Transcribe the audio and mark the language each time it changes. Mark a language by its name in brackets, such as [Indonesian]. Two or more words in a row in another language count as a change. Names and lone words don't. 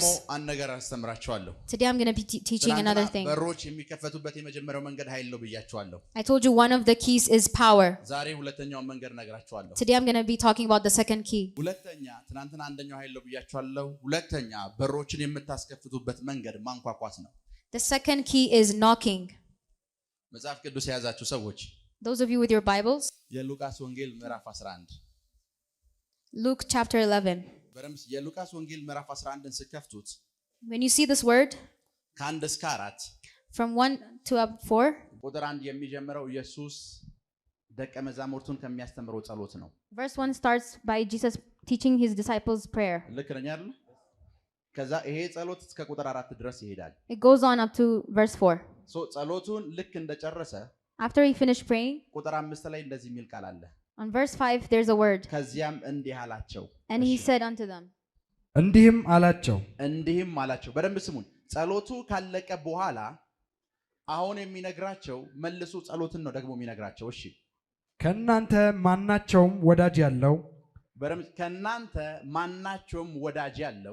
[Amharic] ዛሬ ደግሞ አንድ ነገር አስተምራችኋለሁ [English] Today I'm going to be teaching another thing. [Amharic] በሮች የሚከፈቱበት የመጀመሪያው መንገድ ኃይል ነው ብያችኋለሁ [English] I told you one of the keys is power. [Amharic] ዛሬ ሁለተኛው መንገድ ነግራችኋለሁ [English] Today I'm going to be talking about the second key. [Amharic] ሁለተኛ ትናንትና አንደኛው ኃይል ነው ብያችኋለሁ ሁለተኛ በሮችን የምታስከፍቱበት መንገድ ማንኳኳት ነው [English] The second key is knocking. [Amharic] መጽሐፍ ቅዱስ የያዛችሁ ሰዎች [English] Those of you with your Bibles, [Amharic] የሉቃስ ወንጌል ምዕራፍ 11 [English] Luke chapter 11. [Amharic] በረምስ የሉቃስ ወንጌል ምዕራፍ 11ን ስከፍቱት [English] When you see this word [Amharic] ከ1 እስከ 4 [English] from 1 to 4, [Amharic] ቁጥር 1 የሚጀምረው ኢየሱስ ደቀ መዛሙርቱን ከሚያስተምረው ጸሎት ነው [English] verse 1 starts by Jesus teaching his disciples prayer. [Amharic] ልክ ነኝ አይደል ከዛ ይሄ ጸሎት እስከ ቁጥር 4 ድረስ ይሄዳል [English] It goes on up to verse 4. [Amharic] ሶ ጸሎቱን ልክ እንደጨረሰ [English] After he finished praying, [Amharic] ቁጥር 5 ላይ እንደዚህ የሚል ቃል አለ [English] on verse 5 there's a word. [Amharic] ከዚያም እንዲህ አላቸው [English] And he said unto them. [Amharic] እንዲህም አላቸው በደንብ ስሙን ጸሎቱ ካለቀ በኋላ አሁን የሚነግራቸው መልሶ ጸሎትን ነው ደግሞ የሚነግራቸው እሺ ከናንተ ማናቸውም ወዳጅ ያለው በደንብ ከናንተ ማናቸውም ወዳጅ ያለው